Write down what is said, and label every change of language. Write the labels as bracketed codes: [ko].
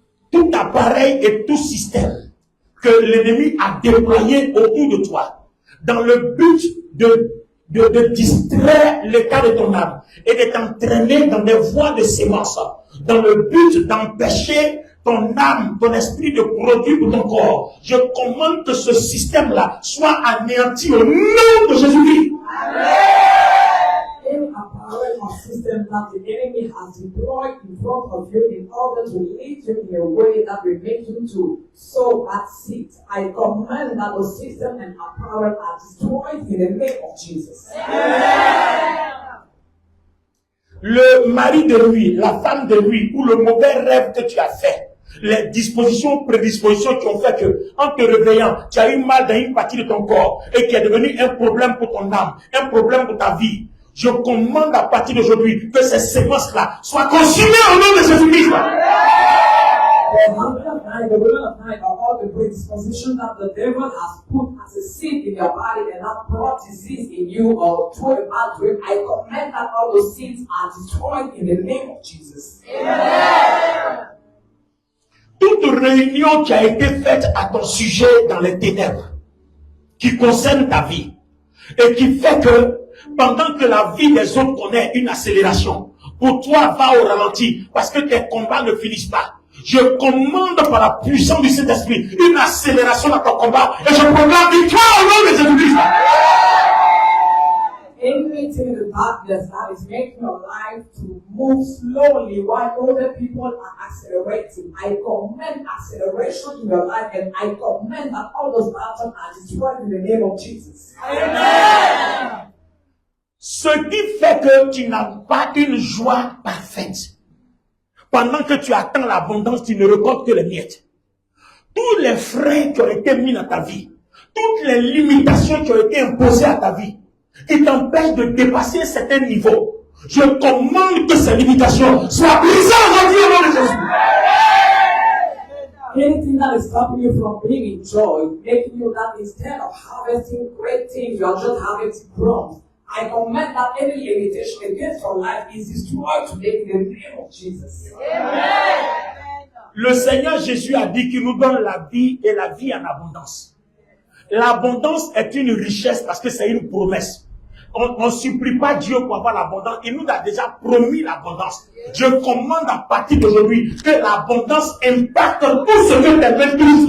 [fr] Tout appareil et tout système que l'ennemi a déployé autour de toi dans le but de distraire l'état de ton âme et de t'entraîner dans des voies de sémence, dans le but d'empêcher ton âme, ton esprit de produire pour ton corps. Je commande que ce système-là soit anéanti au nom de Jésus-Christ. [en] Any apparel or system that the enemy has deployed in front of you in order to lead you in a way that will make you to sow that seed, I command that the system and apparel are destroyed in the name of Jesus. [fr] Le mari de nuit, la femme de nuit, ou le mauvais rêve que tu as fait, les dispositions, prédispositions qui ont fait que, en te réveillant, tu as eu mal dans une partie de ton corps et qui est devenu un problème pour ton âme, un problème pour ta vie. Je commande à partir d'aujourd'hui que ces séquences-là soient consumées au nom de Jésus-Christ. [en] The husband of night, the woman of night are all the predispositions that the devil has put as a seed in your body and that brought disease in you or throw it out to him. I command that all those seeds are destroyed in the name of Jesus. Amen. [fr] Toute réunion qui a été faite à ton sujet dans les ténèbres, qui concerne ta vie, et qui fait que pendant que la vie des autres connaît une accélération, pour toi va au ralenti, parce que tes combats ne finissent pas. Je commande par la puissance du Saint-Esprit une accélération dans ton combat, et je proclame victoire au nom de Jésus-Christ. [en] Anything in the darkness that is making your life to move slowly while other people are accelerating, I command acceleration in your life, and I command that all those battles are destroyed in the name of Jesus. Amen. [fr] Ce qui fait que tu n'as pas une joie parfaite. Pendant que tu attends l'abondance, tu ne récoltes que les miettes. Tous les freins qui ont été mis dans ta vie, toutes les limitations qui ont été imposées à ta vie, qui t'empêchent de dépasser un certain niveau, je commande que ces limitations soient brisées aujourd'hui au nom de Jésus. [en] Anything that is stopping you from being in joy, making you that instead of harvesting great things, you are just harvesting crumbs. I command that any limitation against your life is destroyed today in the name of Jesus. Amen. [fr] Le Seigneur Jésus a dit qu'il nous donne la vie et la vie en abondance. L'abondance est une richesse parce que c'est une promesse. On ne supplie pas Dieu pour avoir l'abondance. Il nous a déjà promis l'abondance. Je commande à partir d'aujourd'hui que l'abondance impacte tout ce que tes mains touchent.